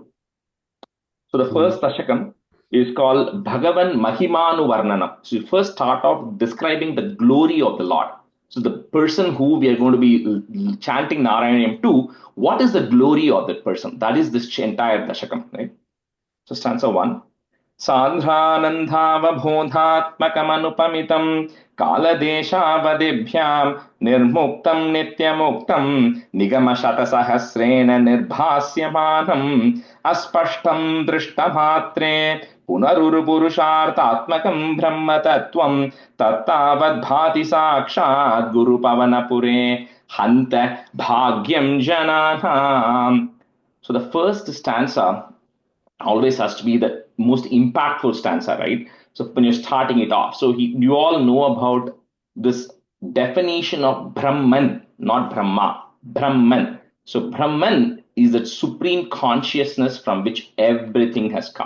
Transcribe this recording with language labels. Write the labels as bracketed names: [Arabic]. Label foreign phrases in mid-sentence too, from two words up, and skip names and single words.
[English] So the first Dasakam is called Bhagavan Mahimanu Varnanam. So you first start off describing the glory of the Lord. So the person who we are going to be chanting Narayaneeyam to, what is the glory of that person? That is this entire Dasakam, right? So stanza 1. [Sanskrit] सदानन्दावबोधात्मकमनुपमितं कालदेशावधिभ्यां निर्मुक्तं नित्यमुक्तं निगमशतसहस्रेण निर्भास्यमानम् अस्पष्टं दृष्टमात्रे पुनरुरुपुरुषार्थात्मकं ब्रह्मतत्त्वं तत्तावद्भाति साक्षात् गुरु पवनपुरे हन्त भाग्यं जनानाम्. [English] So the first stanza always has to be the most impactful stanza, right? So when you're starting it off, so you all know about this definition of Brahman, not Brahma, Brahman. So Brahman is that supreme consciousness from which everything has come.